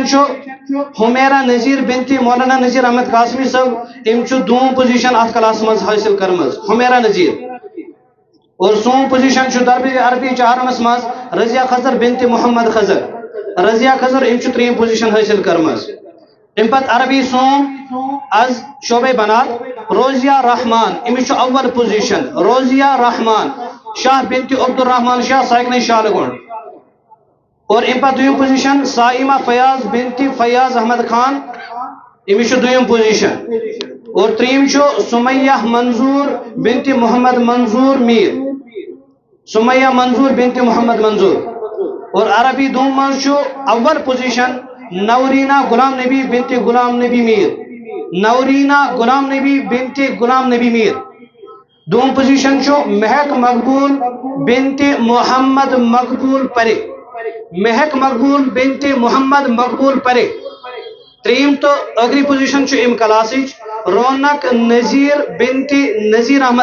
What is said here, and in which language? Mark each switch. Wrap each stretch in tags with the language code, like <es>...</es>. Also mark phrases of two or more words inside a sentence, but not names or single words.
<ks>حمیرہ نذیر بنت مولانا نذیر احمد قاسمی صاحب ام دوم پوزیشن ات کلاس مز حاصل کرمز حمیرہ نذیر اور سوم پوزیشن درجہ عربی ہارونس مز رضیہ خضر بنت محمد خضر ام تریم پوزیشن حاصل کرمز ام پت عربی سوم از شعبہ بنات روزیہ رحمان امچ اول پوزیشن روزیہ رحمان شاہ بنت عبد الرحمان شاہ سائکنی شالگنڈ اور ام پت دویم پوزیشن سائمہ فیاض بنت فیاض احمد خان امچ دویم پوزیشن اور تریم سمیہ منظور بنت محمد منظور میر بنت محمد منظور اور عربی دوم من اول پوزیشن نورینا غلام نبی بنت غلام نبی میر دوم پوزیشن مہک مقبول بنت محمد مقبول پرے تریم تو اگری پوزیشن ام کلاس رونق نذیر بنت نذیر</ks>